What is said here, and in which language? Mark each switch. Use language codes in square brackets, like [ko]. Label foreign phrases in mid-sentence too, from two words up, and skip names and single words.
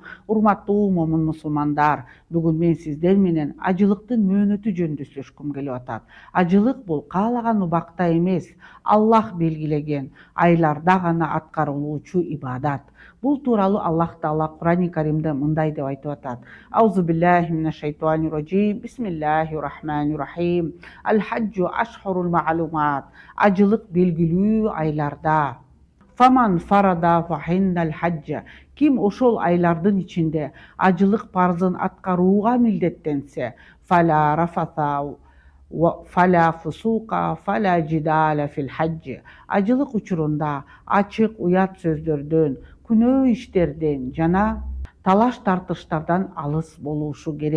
[ky] Urmattуу момун мусулмандар. Бүгүн мен сиздер менен ажылыктын мөөнөтү жөнүндө сүйлөшкүм келип атат. Ажылык бул каалаган убакта эмес, Аллах белгилеген айларда гана аткарылуучу ибадат. Бул тууралуу Аллах Таала Кур'ан-ы Каримде мындай деп айтып атат. [ar] أعوذ بالله من الشيطان الرجيم. بسم الله الرحمن الرحيم. الحج أشهر معلومات. [ky] Ажылык белгилүү айларда. [ar] فمن فرض فيهن الحج. [ky] Kim ошол айлардын ичинде ажылык парзын аткарууга милдеттенсе, [ar] فلا رفث ولا فسوق ولا جدال في الحج. [ky] Ажылык учурунда ачык уят сөздөрдөн, күнөө иштерден жана талаш тартыштардан алыс болушу керек.